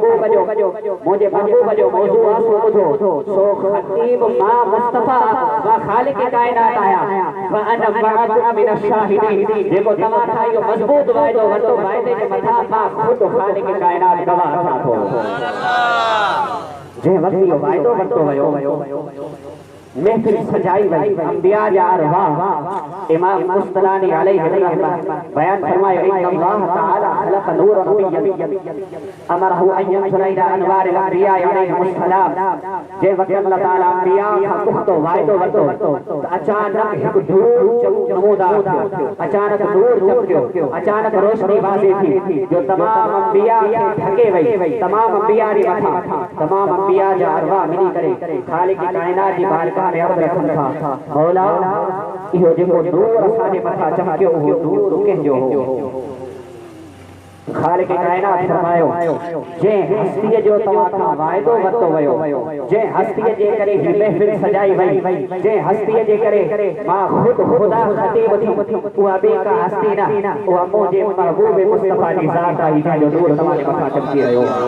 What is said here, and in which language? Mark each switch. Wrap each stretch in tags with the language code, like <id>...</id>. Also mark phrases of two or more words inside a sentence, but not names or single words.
<sd>महबूब जो मौजू आहे सो ॿुधो सो ख़तीब मां मुस्तफा व ख़ालिक़ काइनात आया</sd> <ar>وأنا معكم من الشاهدين</ar> <sd>जेको तव्हां खां इहो मज़बूत वाइदो वरितो वाइदे जे मथां मां ख़ुद ख़ालिक़ काइनात गवाह थियां थो जंहिं वक़्तु इहो वाइदो वरितो वियो महफिल सजाई वई अंबिया जा अरवाह इमाम मुस्तलानी</sd> <ar>عليه رحمه</ar> <sd>बयान फरमायो अल्लाह ताला</sd> <ar>خلق نور نبينا أمره أن ينظر إلى أنوار الأنبياء عليهم السلام</ar> <sd>जे वक्त अल्लाह ताला अंबिया खां पुख्तो वाइदो वरितो अचानक हिकु धूड़ नमूदार थियो अचानक नूर चमकियो अचानक रोशनी वाज़े थी जो तमाम अंबिया खे ढके वई तमाम अंबिया जे मथां तमाम अंबिया जा अरवाह मिली करे ख़ालिक़ काइनात जी बारगाह में अर्ज़ रखनि था मौला इहो जेको नूर असांजे मथां चमकियो उहो नूर कंहिंजो हो ख़ालिक़ काइनात फरमायो जंहिं हस्तीअ जो तव्हां खां वाइदो वरितो वियो जंहिं हस्तीअ जे करे ही महफ़िल सजाई वई जंहिं हस्तीअ जे करे मां ख़ुद खुदा ख़तीब थी उहा ॿी का हस्ती न उहा मुंहिंजे महबूब मुस्तफा जी ज़ात आहे जंहिंजो नूर तव्हांजे मथां चमकी रहियो</sd>